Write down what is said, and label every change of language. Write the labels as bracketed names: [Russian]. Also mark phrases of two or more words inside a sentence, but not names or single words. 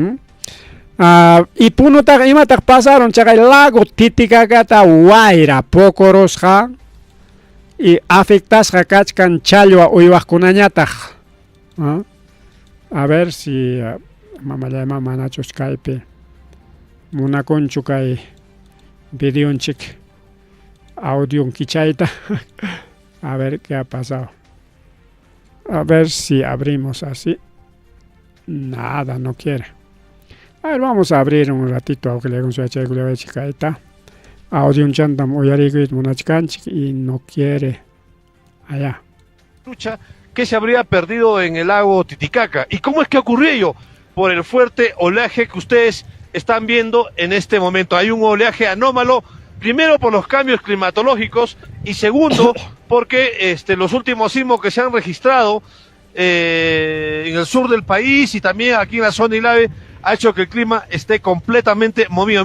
[Quechua] Y Punutaq imataq pasaron chakay lago Titicacata wayra pocorosqa y afectasqa kachkan challwa uywaqkunañataq. [Spanish] A ver si [Quechua] mamallayman manachus kaypi munakunchu kay videonchik audion kichayta [Spanish] a ver qué ha pasado, a ver si abrimos así, nada, no quiere. A ver, vamos a abrir un ratito aunque le hagan su [Quechua] chicaita audion chantam uyarikuit munachkanchik [Spanish] y no quiere allá. Lucha que se habría perdido en el lago Titicaca. ¿Y cómo es que ocurrió ello? Por el fuerte oleaje que ustedes están viendo en este momento. Hay un oleaje anómalo, primero por los cambios climatológicos y segundo porque los últimos sismos que se han registrado en el sur del país y también aquí en la zona Ilave ha hecho que el clima esté completamente movido.